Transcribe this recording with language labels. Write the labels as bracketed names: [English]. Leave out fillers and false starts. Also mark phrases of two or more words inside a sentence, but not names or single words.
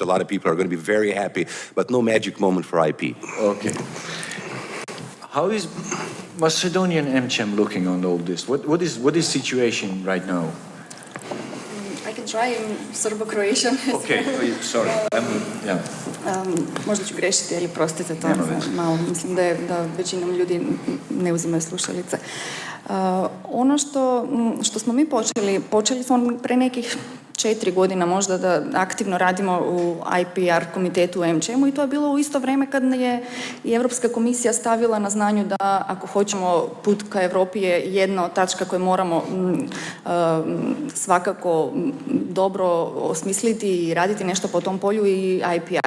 [English] A lot of people are going to be very happy, but no magic moment for IP. Okay. How is Macedonian AmCham looking on all this? What is situation right now? I can try in Serbo-Croatian. Okay, sorry. [Serbian] Možda ću grešiti, ali prostite to. Malo, mislim da većinom ljudi ne uzimaju slušalice. Ono što smo mi počeli smo pre nekih 4 godina možda da aktivno radimo u IPR komitetu u AmChamu i to je bilo u isto vrijeme kad je i Europska komisija stavila na znanju da ako hoćemo put ka Europi je jedna od tačka koje moramo svakako dobro osmisliti i raditi nešto po tom polju i IPR.